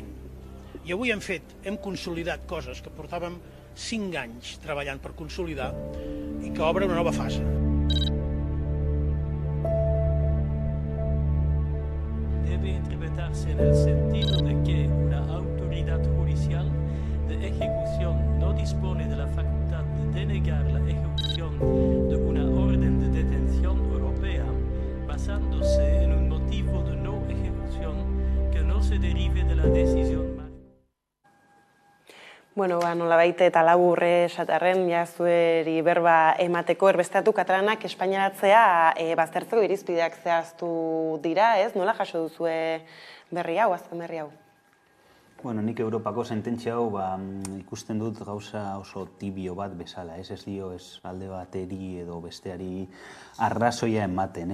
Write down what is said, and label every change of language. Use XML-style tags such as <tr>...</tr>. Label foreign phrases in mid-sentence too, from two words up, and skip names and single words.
<ca>I avui hem consolidat coses que portàvem 5 anys treballant per consolidar i que obre una nova fase.</ca> <es>Debe interpretarse en el sentido de que una autoridad judicial de ejecución no dispone de la facultad de denegar la ejecución de una orden de detención europea basándose en un motivo de no ejecución que no se derive de la decisión.</es> <eu>Nolabait eta labur esatarren, zueri berba emateko erbesteatu katalanak espainaratzea baztertzeko irizpideak zehaztu dira, ez? Nola jaso duzue berri hau, azken berri hau? Nik Europako sententzia hau ikusten dut gauza oso tibio bat bezala, ez dio ez alde bateri edo besteari arrazoia ematen.</eu>